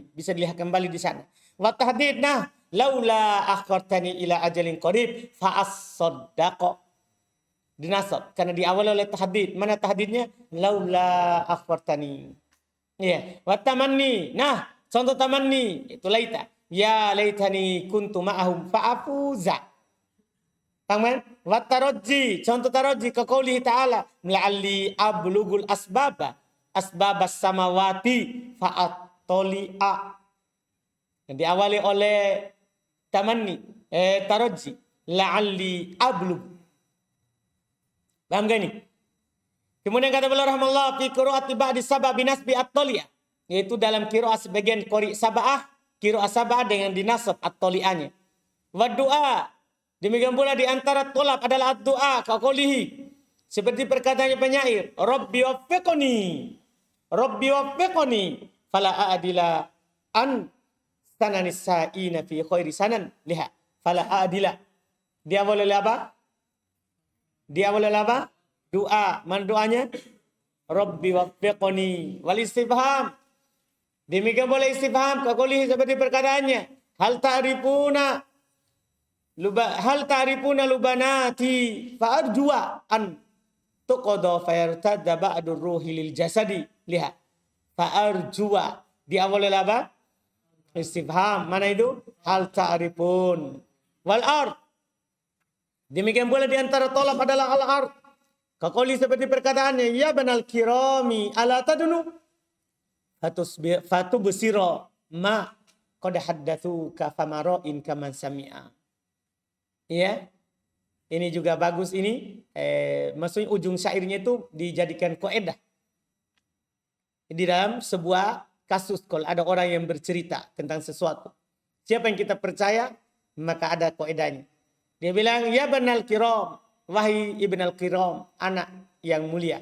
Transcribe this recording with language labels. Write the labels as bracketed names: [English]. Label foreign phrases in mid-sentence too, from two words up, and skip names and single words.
[Indonesian] Bisa dilihat kembali di sana. [Arabic] وتهديد, nah, لولا أخرتني إلى أجل قريب فأصدق. [Indonesian] Dinasab karena diawali oleh tahdid. Mana tahdidnya? [Arabic] لولا أخرتني. Ya, والتمني. [Indonesian] Nah, contoh tamanni itu laita. [Arabic] يا ليتني كنت معهم فأفوز. [Indonesian] Paham? [Arabic] والترجي, contoh الترجي كقوله تعالى لعلي أبلغ الأسباب السماوات فأطلع. [Indonesian] Dan diawali oleh tamanni, taraji, [Arabic] لعلي أبلغ. [Indonesian] Paham gak ini? Kemudian kata beliau rahimahullah [Arabic] في قراءة بعض السبعة بنصب أطلع, [Indonesian] yaitu dalam qira'ah sebagian [Arabic] قارئ سبعة قراءة سبعة [Indonesian] dengan dinasab at-tali'anya. [Arabic] والدعاء, [Indonesian] demikian pula di antara tolab adalah doa kaulihi, seperti perkataannya penyair, [Arabic] رب وفقني فلا أعدل عن سنن الساعين في خير سنن ليها فلا أعدل. [Indonesian] Dia boleh apa? Doa. Mana doanya? [Arabic] رب وفقني والاستفهام, [Indonesian] demikian boleh [Arabic] استفهام كقوله, [Indonesian] seperti perkataannya, [Arabic] هل تعرفون لباناتي فأرجو أن تقضى فيرتد بعض الروح للجسد ليها فأرجو. [Indonesian] Diawali apa? Istifham. Mana itu? [Arabic] هل تعرفون. والعرض, [Indonesian] demikian pula di antara tolab adalah [Arabic] العرض. كقوله, [Indonesian] seperti perkataannya, [Arabic] يا ابن الكرام ألا تدنو فتبصر ما قد حدثوك فما راء كمن سمعا. [Indonesian] Ya, ini juga bagus ini. Maksudnya ujung syairnya itu dijadikan kaidah di dalam sebuah kasus. Kalau ada orang yang bercerita tentang sesuatu, siapa yang kita percaya, maka ada kaidahnya. Dia bilang, [Arabic] يا ابن الكرام, [Indonesian] wahai [Arabic] ابن الكرام, [Indonesian] anak yang mulia.